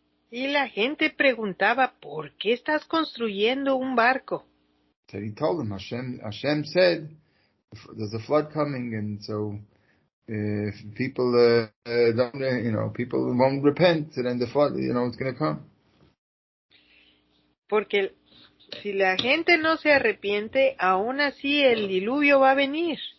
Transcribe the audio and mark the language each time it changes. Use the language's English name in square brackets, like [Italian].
[Spanish] Y la gente preguntaba, ¿por qué estás construyendo un barco? [English] So he told them, Hashem said, there's a flood coming, and so if people don't, people won't repent, then the flood, it's going to come. [Spanish] Porque si la gente no se arrepiente, aún así el diluvio va a venir.